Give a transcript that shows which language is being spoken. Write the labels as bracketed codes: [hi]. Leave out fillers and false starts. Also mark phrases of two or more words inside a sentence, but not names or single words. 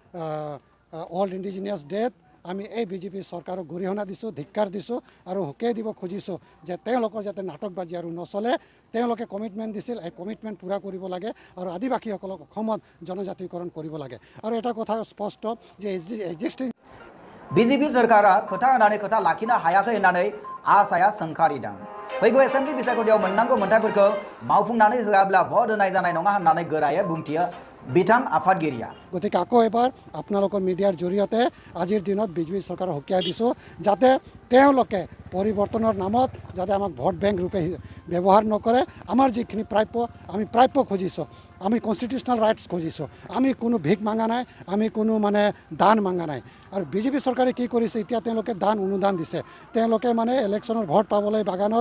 [as] অল ইণ্ডিজিনিয়াছ ডেত আমি এই বিজেপি চৰকাৰক গৰিহণা দিছোঁ ধিক্কাৰ দিছোঁ আৰু সকীয়াই দিব খুজিছোঁ যে তেওঁলোকৰ যাতে নাটকবাজি আৰু নচলে তেওঁলোকে কমিটমেণ্ট দিছিল এই কমিটমেণ্ট পূৰা কৰিব লাগে আৰু আদিবাসীসকলক অসমত জনজাতিকৰণ কৰিব লাগে আৰু এটা কথা স্পষ্ট যে এক্সিষ্টিং [brx] बीजेपी सरकारा खोथा होनानै खोथा लाखिनो हायाखै होननानै आसाया सोंखारिदों फैगौ एसेम्बलि बिसायख'थियाव मोननांगौ मोनथायफोरखौ मावफुंनानै होआब्ला भट होनाय जानाय नङा होननानै गोरायै बुंथियो बिथां आफादगिरिया [as] গতিকে আকৌ এবাৰ আপোনালোকৰ মিডিয়াৰ জৰিয়তে আজিৰ দিনত বিজেপি চৰকাৰক সকীয়াই দিছোঁ যাতে তেওঁলোকে পৰিৱৰ্তনৰ নামত যাতে আমাক [en] vote bank [as] ৰূপে ব্যৱহাৰ নকৰে আমাৰ যিখিনি প্ৰাপ্য আমি প্ৰাপ্য খুজিছোঁ আমি [en] constitutional rights [as] খুজিছোঁ আমি কোনো ভিক মাঙা নাই আমি কোনো মানে দান মাঙা নাই আৰু বিজেপি চৰকাৰে কি কৰিছে এতিয়া তেওঁলোকে দান অনুদান দিছে তেওঁলোকে মানে ইলেকশ্যনৰ ভোট পাবলৈ বাগানত